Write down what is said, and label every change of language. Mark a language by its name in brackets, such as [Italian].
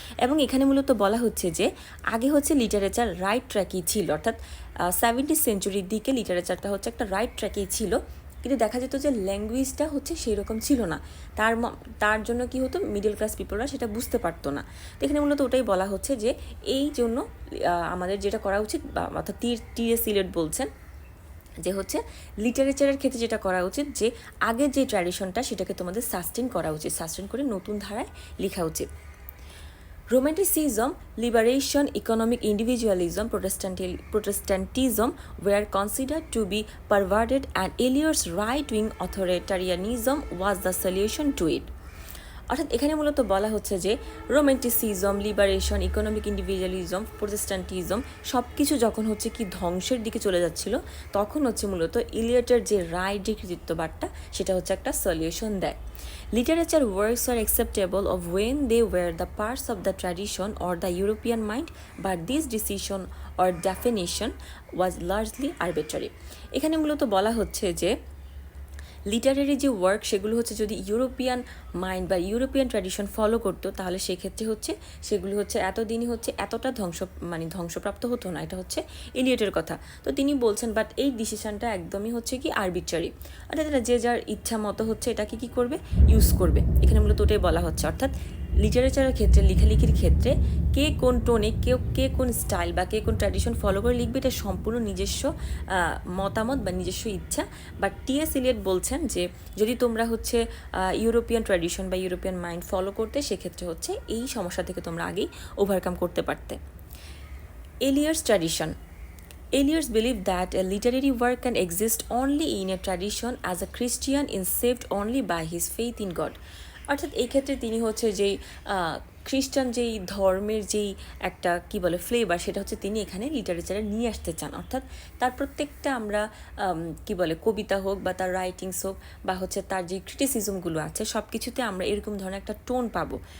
[Bangla] এবং এখানে মূলত বলা হচ্ছে যে আগে হচ্ছে লিটারেচার রাইট ট্র্যাকেই ছিল, অর্থাৎ 17th centuryর দিকে লিটারেচারটা হচ্ছে একটা রাইট ট্র্যাকেই ছিল, কিন্তু দেখা যেত যে ল্যাঙ্গুয়েজটা হচ্ছে সেই রকম ছিল না, তার জন্য কি হতো, মিডল ক্লাস পিপলরা সেটা বুঝতে পারতো না। তো এখানে মূলত ওটাই বলা হচ্ছে যে এই জন্য আমাদের যেটা করা উচিত বা অর্থাৎ টি.এস. এলিয়ট বলছেন যে হচ্ছে লিটারেচারের ক্ষেত্রে যেটা করা উচিত, যে আগের যে ট্র্যাডিশনটা সেটাকে তোমাদের সাস্টেন করা উচিত, সাস্টেন করে নতুন ধারায় লেখা উচিত। [English] Romanticism, liberation, economic individualism, Protestantism were considered to be perverted, and Eliot's right-wing authoritarianism was the solution to it. [Bangla] অর্থাৎ এখানে মূলত বলা হচ্ছে যে রোম্যান্টিসিজম, লিবারেশন, ইকোনমিক ইন্ডিভিজুয়ালিজম, প্রোটেস্ট্যান্টিজম সব কিছু যখন হচ্ছে কি ধ্বংসের দিকে চলে যাচ্ছিল, তখন হচ্ছে মূলত ইলিয়টের যে রায়, যে কৃতিত্ববাদটা, সেটা হচ্ছে একটা সলিউশন দেয়। [English] Literature works are acceptable of when they were the parts of the tradition or the European mind, but this decision or definition was largely arbitrary. [Bangla] এখানে মূলত বলা হচ্ছে যে লিটারারি যে ওয়ার্ক সেগুলো হচ্ছে যদি ইউরোপিয়ান মাইন্ড বা ইউরোপিয়ান ট্র্যাডিশন ফলো করতো, তাহলে সেক্ষেত্রে হচ্ছে সেগুলো হচ্ছে এতদিনই হচ্ছে এতটা ধ্বংসপ্রাপ্ত হতো না। এটা হচ্ছে এলিয়টের কথা। তো তিনি বলছেন বাট এই ডিসিশনটা একদমই হচ্ছে কি আরবিট্রারি, অর্থাৎ এটা যে যার ইচ্ছা মতো হচ্ছে এটাকে কী করবে, ইউজ করবে। এখানে মূলত ওটাই বলা হচ্ছে। অর্থাৎ লিটারেচারের ক্ষেত্রে, লেখালেখির ক্ষেত্রে কে কোন টোনে, কে কোন স্টাইল বা কে কোন ট্র্যাডিশন ফলো করে লিখবে, এটা সম্পূর্ণ নিজস্ব মতামত বা নিজস্ব ইচ্ছা। But T.S.. এলিয়ট বলছেন যে যদি তোমরা হচ্ছে ইউরোপিয়ান ট্র্যাডিশন বা ইউরোপিয়ান মাইন্ড ফলো করতে, সেক্ষেত্রে হচ্ছে এই সমস্যা থেকে তোমরা আগেই ওভারকাম করতে পারতে। [English] Eliot's tradition. Eliot believed that a literary work can exist only in a tradition as a Christian is saved only by his faith in God. [Bangla] অর্থাৎ এই ক্ষেত্রে তিনি হচ্ছে যেই খ্রিস্টান যেই ধর্মের যেই একটা কি বলে ফ্লেভার, সেটা হচ্ছে তিনি এখানে লিটারেচারে নিয়ে আসতে চান। অর্থাৎ তার প্রত্যেকটা আমরা কি বলে কবিতা হোক বা তার রাইটিংস হোক বা হচ্ছে তার যে ক্রিটিসিজমগুলো আছে, সব কিছুতে আমরা এরকম ধরনের একটা টোন পাবো।